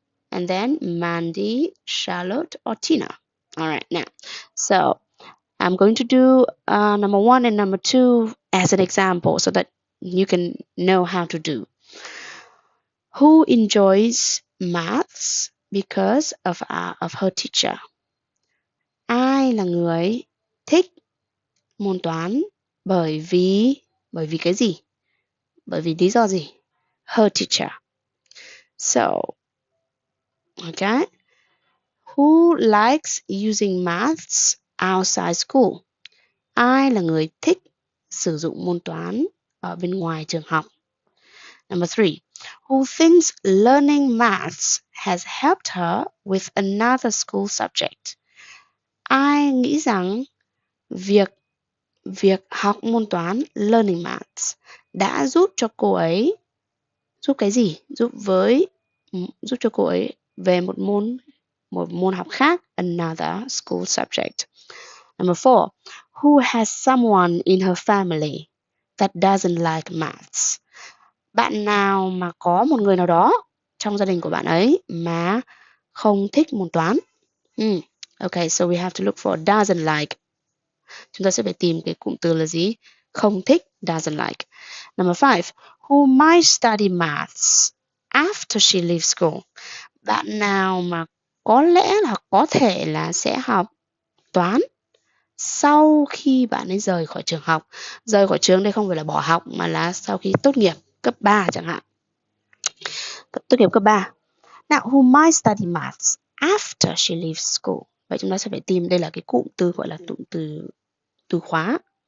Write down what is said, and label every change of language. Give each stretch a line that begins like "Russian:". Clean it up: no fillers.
English: And then Mandy, Charlotte, or Tina. All right, now. So I'm going to do number 1 and number 2 as an example so that you can know how to do. Who enjoys maths because of her teacher?
Vietnamese: Ai là người thích môn toán bởi vì cái gì? Bởi vì lý do gì?
English: Her teacher. So, okay. Who likes using maths outside school?
Vietnamese: Ai là người thích sử dụng môn toán ở bên ngoài trường học?
English: Number 3. Who thinks learning maths has helped her with another school subject?
Vietnamese: Ai nghĩ rằng việc học môn toán
English: learning maths
Vietnamese: đã giúp cho cô ấy giúp cái gì? Giúp cho cô ấy về một môn học khác,
English: another school subject. Number 4. Who has someone in her family that doesn't like maths?
Vietnamese: Bạn nào mà có một người nào đó trong gia đình của bạn ấy mà không thích môn toán?
English: Okay, so we have to look for doesn't like.
Vietnamese: Chúng ta sẽ phải tìm cái cụm từ là gì? Không thích,
English: doesn't like. Number 5. Who might study maths after she leaves school?
Vietnamese: Bạn nào mà có lẽ là có thể là sẽ học toán sau khi bạn ấy rời khỏi trường học. Rời khỏi trường đây không phải là bỏ học mà là sau khi tốt nghiệp cấp 3 chẳng hạn. Tốt nghiệp cấp 3.
English: Now, who might study maths after she leaves school?
Vietnamese: Vậy chúng ta sẽ phải tìm, đây là cái cụm từ gọi là cụm từ khóa.